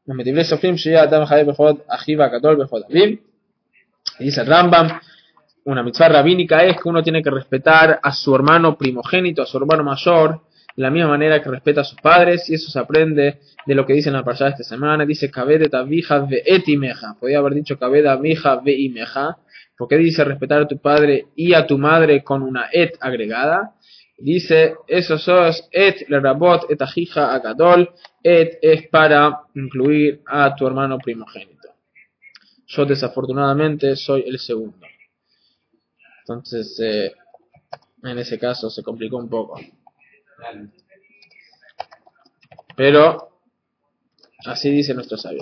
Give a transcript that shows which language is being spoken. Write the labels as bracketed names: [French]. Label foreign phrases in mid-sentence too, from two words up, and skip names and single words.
[Spanish] Y dice el Rambam, una mitzvah rabínica es que uno tiene que respetar a su hermano primogénito, a su hermano mayor, de la misma manera que respeta a sus padres, y eso se aprende de lo que dice en la parashá de esta semana. [Hebrew] Dice כבד את אביך ואת אמך. [Spanish] Podría haber dicho [Hebrew] כבד אביך ואמך, [Spanish] porque dice respetar a tu padre y a tu madre con una et agregada. [Hebrew] Dice, eso sos את לרבות את אחיך הגדול. [Spanish] Et es para incluir a tu hermano primogénito. Yo desafortunadamente soy el segundo. Entonces, en ese caso se complicó un poco. Pero, así dicen nuestros sabios.